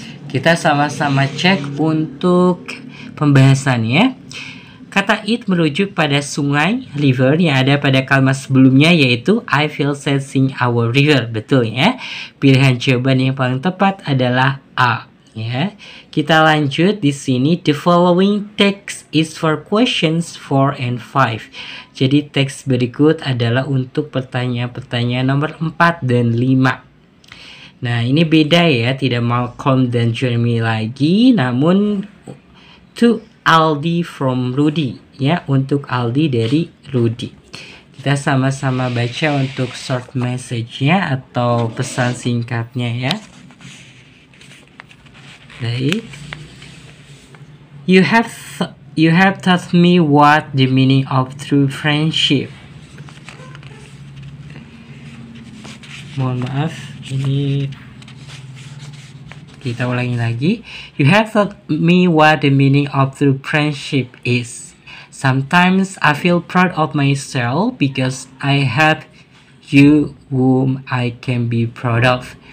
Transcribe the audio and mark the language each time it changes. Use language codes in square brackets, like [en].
[id] Kita sama-sama cek untuk pembahasannya. Kata it merujuk pada sungai, river, yang ada pada kalimat sebelumnya yaitu [en] I feel sad seeing our river. [id] Betul ya. Pilihan jawaban yang paling tepat adalah A ya. Kita lanjut di sini. [en] The following text is for questions 4 and 5. [id] Jadi teks berikut adalah untuk pertanyaan-pertanyaan nomor 4 dan 5. Nah, ini beda ya, tidak Malcolm dan Jeremy lagi, namun [en] to Aldi from Rudy [id] ya, untuk Aldi dari Rudy. Kita sama-sama baca untuk short message-nya atau pesan singkatnya ya. Baik. [en] You have taught me what the meaning of true friendship. [id] Mohon maaf, ini kita ulangi lagi. [en] You have taught me what the meaning of true friendship is. Sometimes I feel proud of myself because I have you whom I can be proud of.